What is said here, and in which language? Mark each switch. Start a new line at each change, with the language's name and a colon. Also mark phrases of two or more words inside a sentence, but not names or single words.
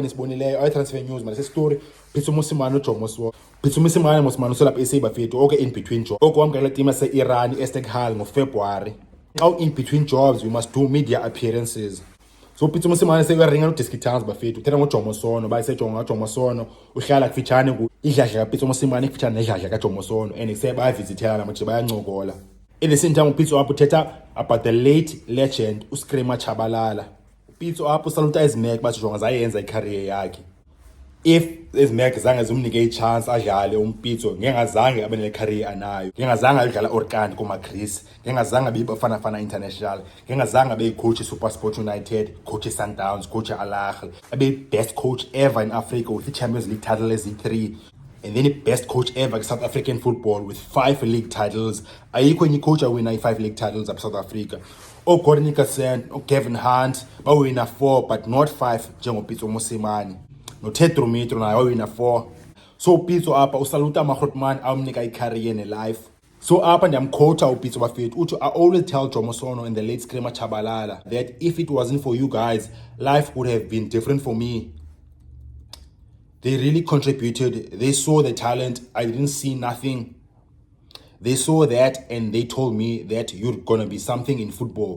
Xhosa: nisibonileyo ayi-
English: transfer news
Xhosa: mara isistory Pitso Mosimane uJomo Pitso Mosimane usolapha SA bafethu oke
English: in between jobs
Xhosa: oko wamkela team yase-Iran i-Esteghlal ngoFebruary xa
English: in between jobs you must do media appearances
Xhosa: so Pitso Mosimane sekuyaringa no-Diski Towns bafethu uthetha ngoJomo Sono bayisejonga kaJomo Sono uhlala kufitshane idladla kaPitso Mosimane ikufitshane nedladla kaJomo Sono and bayavizithela namanje bayancokola
English: in the same time
Xhosa: uPitso apho uthetha
English: about the late legend
Xhosa: uScreamer Chabalala uPitso apho usaluta izimek basejonga zayenza icareer yakhe if ezimek zange zimnike i-chance adlale uMpitso ngengazange abe ne-career anayo, ngengazange adlala Orkant kuma-Greece, ngengazange abe Bafana International, ngengazange abe coach Supersport United, coach Sundowns, coach Al Ahly, abe
English: best coach ever in Africa with the Champions League title
Xhosa: ezi-3,
English: and then the best coach ever in South African football with 5 league titles.
Xhosa: Ayikho enye coach awina i-5
English: league titles
Xhosa: apha South Africa. Gordon Nickerson, Kevin Hunt bawina 4
English: but not 5
Xhosa: njengoPitso Mosimane. No-Ted Dumitru naye wawina 4. So uPitso apha usaluta amaGrootman awumnika i-career ne-life. So apha ndiyamkhotha uPitso bafethu uthi,
English: I always tell Jomo Sono and the late Screamer Chabalala that if it wasn't for you guys, life would have been different for me. They really contributed. They saw the talent. I didn't see nothing. They saw that and they told me that you're gonna be something in football.